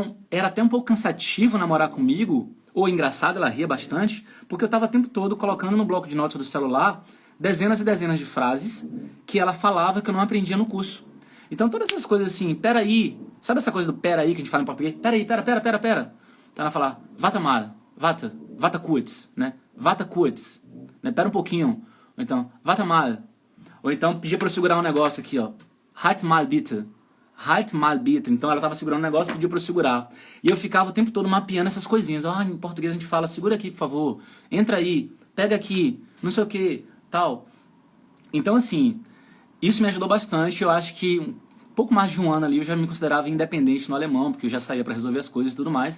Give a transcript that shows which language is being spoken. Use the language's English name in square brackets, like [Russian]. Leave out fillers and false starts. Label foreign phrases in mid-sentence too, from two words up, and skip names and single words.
[Portuguese] Então, era até um pouco cansativo namorar comigo, ou engraçada, ela ria bastante, porque eu estava o tempo todo colocando no bloco de notas do celular dezenas e dezenas de frases que ela falava que eu não aprendia no curso. Então todas essas coisas assim, peraí, sabe essa coisa do peraí que a gente fala em português? Peraí, pera. Então ela fala, [German] vata mal, vata kurz, [Portuguese] né? [German] Vata kurz, [Portuguese] né? Pera um pouquinho. Ou então, [German] vata mal. [Portuguese] Ou então pedia pra eu segurar um negócio aqui, ó. [German] Halt mal bitte. Halt mal bitte. [Portuguese] Então ela tava segurando um negócio e pediu pra eu segurar. E eu ficava o tempo todo mapeando essas coisinhas. Em português a gente fala, segura aqui, por favor. Entra aí, pega aqui, não sei o que, tal. Então assim, isso me ajudou bastante. Eu acho que um pouco mais de um ano ali eu já me considerava independente no alemão, porque eu já saía pra resolver as coisas e tudo mais.